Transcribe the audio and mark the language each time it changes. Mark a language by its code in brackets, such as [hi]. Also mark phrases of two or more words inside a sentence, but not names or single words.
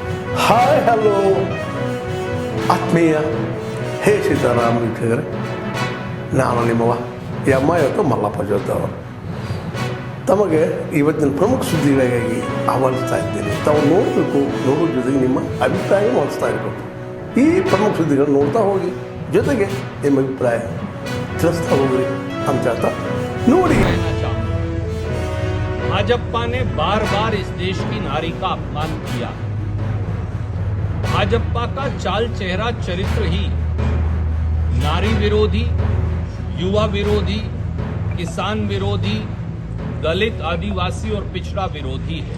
[kn] ಹಾಯ್ ಹಲೋ ಆತ್ಮೀಯ ಹೇ ಸೀತಾರಾಮ ವೀಕ್ಷಕರೇ, ನಾನು ನಿಮ್ಮವ ಎಮ್ಮ ಇವತ್ತು ಮಲ್ಲಪ್ಪ ಜೋತವ ತಮಗೆ ಇವತ್ತಿನ ಪ್ರಮುಖ ಸುದ್ದಿಗಳಿಗಾಗಿ ಆಹ್ವಾನಿಸ್ತಾ ಇದ್ದೇನೆ. ತಾವು ನೋಡಬೇಕು, ನೋಡೋ ಜೊತೆಗೆ ನಿಮ್ಮ ಅಭಿಪ್ರಾಯ ಮಾಡಿಸ್ತಾ ಇರಬೇಕು. ಈ ಪ್ರಮುಖ ಸುದ್ದಿಗಳು ನೋಡ್ತಾ ಹೋಗಿ, ಜೊತೆಗೆ ನಿಮ್ಮ ಅಭಿಪ್ರಾಯ ತಿಳಿಸ್ತಾ ಹೋಗ್ರಿ ಅಂತ ಹೇಳ್ತಾ ನೋಡಿ. [hi] भाजपा ने बार बार इस देश की नारी का अपमान किया। भाजपा का चाल चेहरा चरित्र ही नारी विरोधी, युवा विरोधी, किसान विरोधी, दलित, आदिवासी और पिछड़ा विरोधी है।